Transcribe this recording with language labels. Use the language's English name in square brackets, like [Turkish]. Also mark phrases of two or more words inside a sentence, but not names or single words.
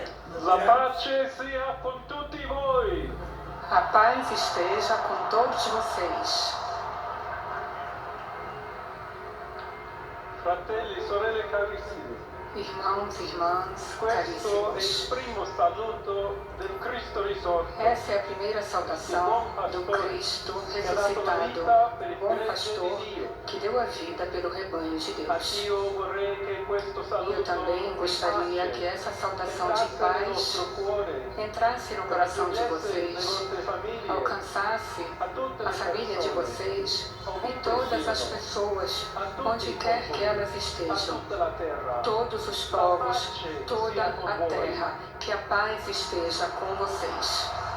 [Italian] La pace sia con tutti voi. [Portuguese] A paz esteja com todos vocês. [Italian] Fratelli, sorelle carissimi. [Portuguese] Irmãos e irmãs [Italian] Questo è il [Portuguese] caríssimos. [Italian] primo saluto del Cristo risorto. [Portuguese] Essa é a primeira saudação do Cristo ressuscitado, o bom pastor que deu a vida pelo rebanho de Deus. [Italian] Anch'io vorrei che questo [Portuguese] E [Italian] saluto [Portuguese] eu também gostaria que essa saudação de paz entrasse no coração de vocês, alcançasse a família de vocês e todas as pessoas, onde quer que elas estejam, todos os povos, toda a terra, que a paz esteja com vocês.